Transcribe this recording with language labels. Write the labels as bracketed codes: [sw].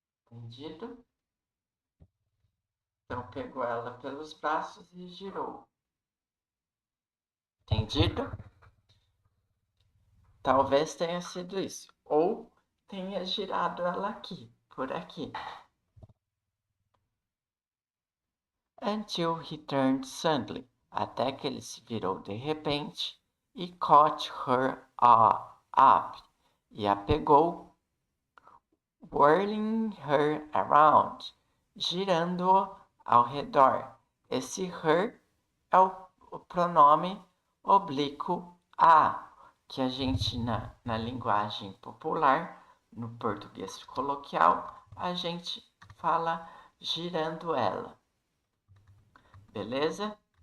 [pt] Entendido? Então pegou ela pelos braços e girou. Entendido? Talvez tenha sido isso. Ou tenha girado ela aqui, por aqui. [en] Until he turned suddenly. [pt] Até que ele se virou de repente e [en] caught her up. [pt] E a pegou, [en] whirling her around. [pt] Girando-o ao redor. Esse her é o pronome oblíquo a, que a gente na linguagem popular, no português coloquial, a gente fala girando ela. Beleza?